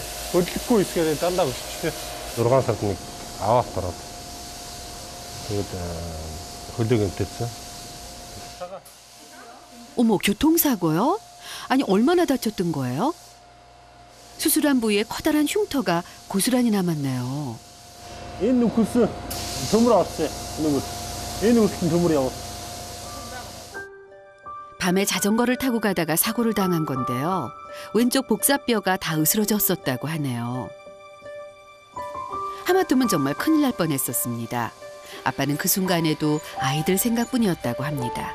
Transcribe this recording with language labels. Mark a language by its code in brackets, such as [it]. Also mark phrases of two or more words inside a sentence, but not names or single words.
[ko] 어디 입고 있어야 딴다고 싶대. 노란 사람이 아왔더라고. 홀딩은 됐어. 어머, 교통사고요? 아니, 얼마나 다쳤던 거예요? 수술한 부위에 커다란 흉터가 고스란히 남았네요. [mn] Энэ нөхөс төмөр авсан. Энэ нөхөс төмөр. [ko] 밤에 자전거를 타고 가다가 사고를 당한 건데요. 왼쪽 복사뼈가 다 으스러졌었다고 하네요. 하마터면 정말 큰일 날 뻔했었습니다. 아빠는 그 순간에도 아이들 생각뿐이었다고 합니다.